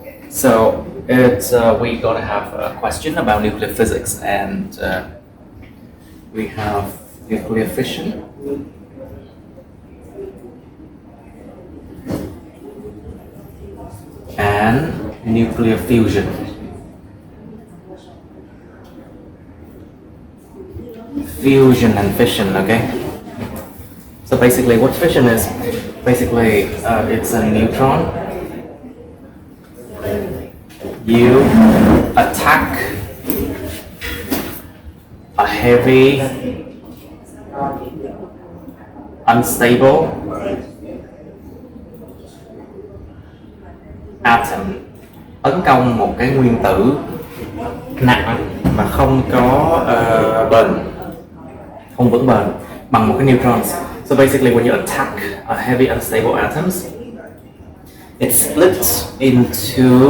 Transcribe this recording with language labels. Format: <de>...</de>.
<en>So we're gonna have a question about nuclear physics, and we have nuclear fission, and nuclear fusion. Fusion and fission, okay? So basically what fission is, basically it's a neutron. You attack a heavy, unstable atom,</en> <vi>tấn công một cái nguyên tử nặng mà không có bền, không vững bền bằng một cái neutron.</vi> <en>So basically when you attack a heavy unstable atoms, it splits into</en>